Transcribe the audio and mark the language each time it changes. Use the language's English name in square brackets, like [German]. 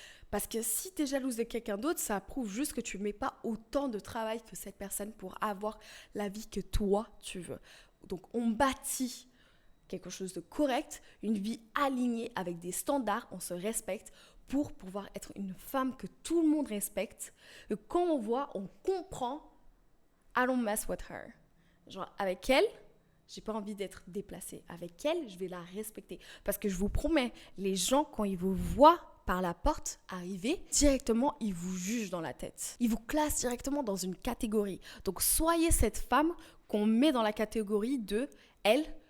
[French] Parce que si tu es jalouse de quelqu'un d'autre, ça prouve juste que tu ne mets pas autant de travail que cette personne pour avoir la vie que toi, tu veux. Donc, on bâtit quelque chose de correct, une vie alignée avec des standards, on se respecte pour pouvoir être une femme que tout le monde respecte. Et quand on voit, on comprend, [English] I don't mess with her. [French] Genre, avec elle, j'ai pas envie d'être déplacée. Avec elle, je vais la respecter. Parce que je vous promets, les gens, quand ils vous voient par la porte arriver, directement, ils vous jugent dans la tête. Ils vous classent directement dans une catégorie. Donc, soyez cette femme qu'on met dans la catégorie de elle.